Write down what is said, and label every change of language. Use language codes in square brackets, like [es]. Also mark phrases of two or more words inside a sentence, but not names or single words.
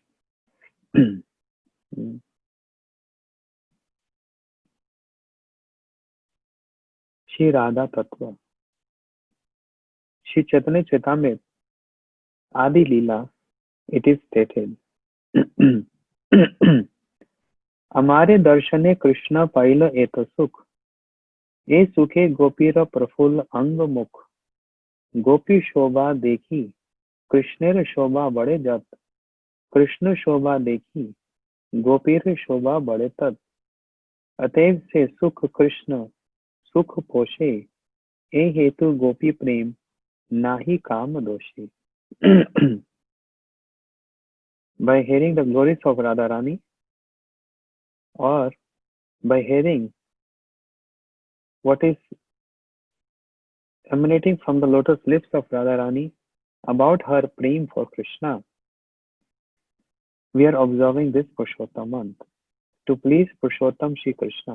[en] Shri Radha Tattva. Shri Chaitanya Chaitamrit Adi Leela, it is stated. [bn] হমারে দর্শনে কৃষ্ণ পাইল এত সুখ এ সুখে গোপীর প্রফুল্ল অঙ্গ মুখ গোপী শোভা দেখি কৃষ্ণের শোভা বাড়ে যত কৃষ্ণ শোভা দেখি গোপীর শোভা বাড়ে তত অতএব সে সুখ কৃষ্ণ সুখ পোষে এ হেতু গোপী প্রেম নাহি কাম দোষী। [en] By hearing the glories of Radharani or by hearing what is emanating from the lotus lips of Radharani about her prem for Krishna, we are observing this Purushottam month to please Purushottam Shri Krishna.